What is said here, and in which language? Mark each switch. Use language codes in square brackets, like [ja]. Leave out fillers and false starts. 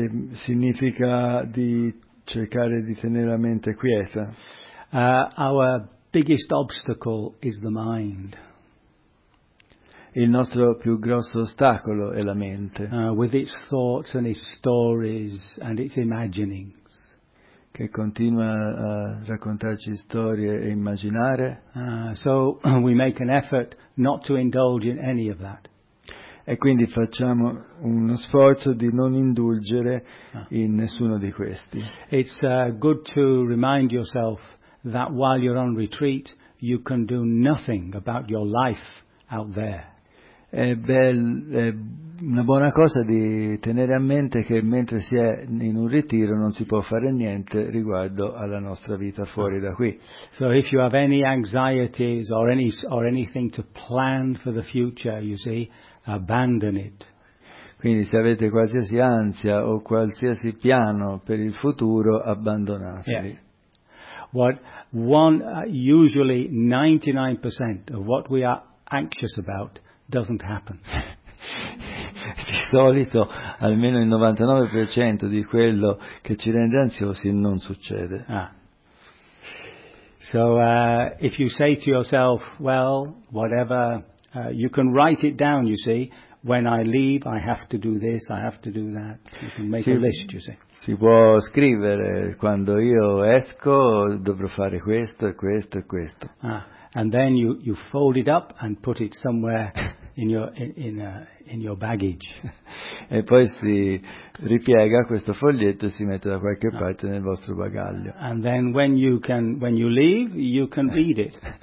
[it] Significa di cercare di tenere la mente quieta. [en] Our biggest obstacle is the mind. [it] Il nostro più grosso ostacolo è la mente. [en] With its thoughts and its stories and its imaginings. [it] Che continua a raccontarci storie e immaginare. [en] So we make an effort not to indulge in any of that. [it] E quindi facciamo uno sforzo di non indulgere in nessuno di questi. [en] It's good to remind yourself that while you're on retreat, you can do nothing about your life out there. [it] È una buona cosa di tenere a mente che mentre si è in un ritiro non si può fare niente riguardo alla nostra vita fuori da qui. [en] So if you have any anxieties or anything to plan for the future, you see, abandon it. [it] Quindi se avete qualsiasi ansia o qualsiasi piano per il futuro, abbandonateli. [en] Yes. Usually 99% of what we are anxious about doesn't happen. [it] Di solito almeno il 99% di quello che ci rende ansiosi non succede. [en] So if you say to yourself, well, whatever, you can write it down, you see, when I leave I have to do this, I have to do that, you can make a list, you see. [it] Si può scrivere, quando io esco dovrò fare questo e questo e questo. [en] And then you fold it up and put it somewhere in your baggage. [it] E poi si ripiega questo foglietto e si mette da qualche parte nel vostro bagaglio. [en] And then when you leave, you can read it.